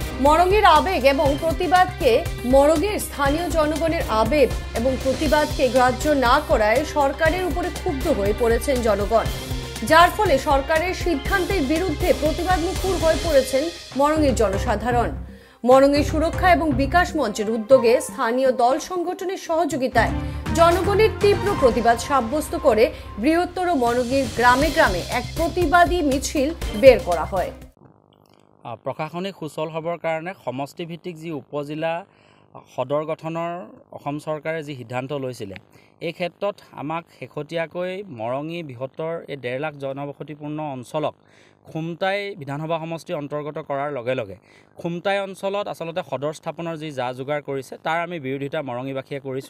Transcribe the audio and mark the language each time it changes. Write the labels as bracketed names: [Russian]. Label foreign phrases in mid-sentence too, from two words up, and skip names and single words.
[Bangla] মরঙীর আবেগ এবং প্রতিবাদকে মরঙীর স্থানীয় জনগণের আবেগ এবং প্রতিবাদকে গ্রাহ্য না করায় সরকারের উপরে ক্ষুব্ধ হয়ে পড়েছেন জনগণ, যার ফলে সরকারের সিদ্ধান্তের বিরুদ্ধে প্রতিবাদ মুখর হয়ে পড়েছেন মরঙীর জনসাধারণ। মরঙী সুরক্ষা এবং বিকাশ মঞ্চের উদ্যোগে স্থানীয় দল সংগঠনের সহযোগিতায় জনগণের তীব্র প্রতিবাদ সাব্যস্ত করে বৃহত্তর মরঙীর গ্রামে গ্রামে এক প্রতিবাদী মিছিল বের করা হয়। [Assamese] প্ৰশাসনিক সুচল হ'বৰ কাৰণে সমষ্টিভিত্তিক যি উপজিলা সদৰ গঠনৰ অসম চৰকাৰে যি সিদ্ধান্ত লৈছিলে, এই ক্ষেত্ৰত আমাক শেহতীয়াকৈ মৰঙী বৃহত্তৰ এই 1.5 লাখ জনবসতিপূৰ্ণ অঞ্চলক খুমটাই বিধানসভা সমষ্টি অন্তৰ্গত কৰাৰ লগে লগে খুমটাই অঞ্চলত আচলতে সদৰ স্থাপনৰ যি যা যোগাৰ কৰিছে তাৰ আমি বিৰোধিতা মৰঙীবাসীয়ে কৰিছোঁ।